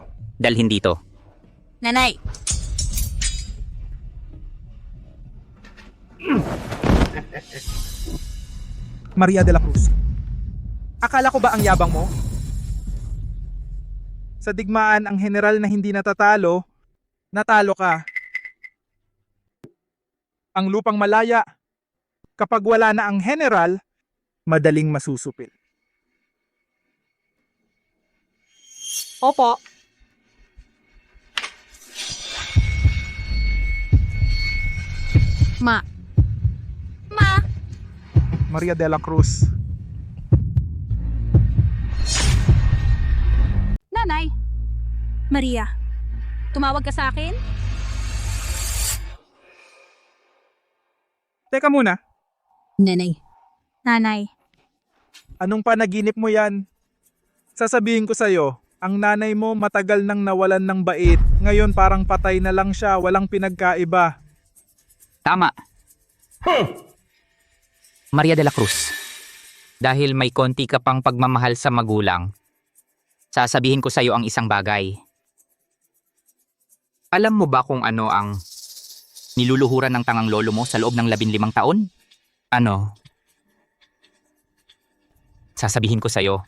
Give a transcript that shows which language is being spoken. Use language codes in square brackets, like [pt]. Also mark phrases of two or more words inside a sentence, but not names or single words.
[tl] Dalhin dito. Nanay! Maria de la Cruz. Akala ko ba ang yabang mo? Sa digmaan ang general na hindi natatalo, natalo ka. Ang lupang malaya, kapag wala na ang general, madaling masusupil. Opo. Ma. Maria de la Cruz. Nanay. Maria. Tumawag ka sa akin? Teka muna, Nanay. Nanay. anong panaginip mo yan? Sasabihin ko sa'yo, ang nanay mo matagal nang nawalan ng bait. Ngayon parang patay na lang siya, walang pinagkaiba. Tama. Maria de la Cruz, dahil may konti ka pang pagmamahal sa magulang, sasabihin ko sa iyo ang isang bagay. Alam mo ba kung ano ang niluluhuran ng tangang lolo mo sa loob ng 15 taon? Ano? Sasabihin ko sa iyo.